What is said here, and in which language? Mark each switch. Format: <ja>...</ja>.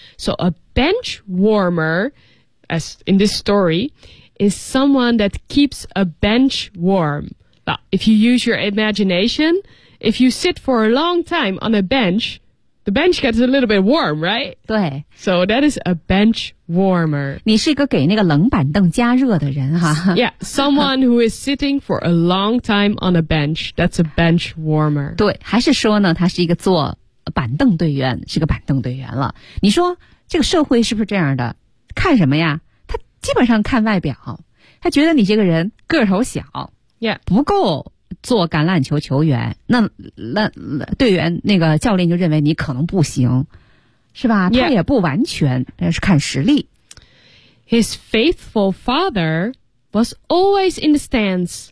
<en>So a bench warmer, as in this story, is someone that keeps a bench warm. But if you use your imagination, if you sit for a long time on a bench, the bench gets a little bit warm, right?</en> <zh>对。</zh> <en>So that is a bench warmer.</en> <zh>你是一个给那个冷板凳加热的人哈。</zh> <en>Yeah, someone who is sitting for a long time on a bench, that's a bench warmer.</en> <zh>对，还是说呢，他是一个坐板凳队员，是个板凳队员了。你说这个社会是不是这样的？看什么呀？他基本上看外表，他觉得你这个人个头小，</zh> <en>yeah.</en> <zh>不够做橄榄球球员，那队员那个教练就认为你可能不行，是吧？他也不完全、</zh> <en>yeah.</en> <zh>是看实力。</zh> <en>His faithful father was always in the stands.</en>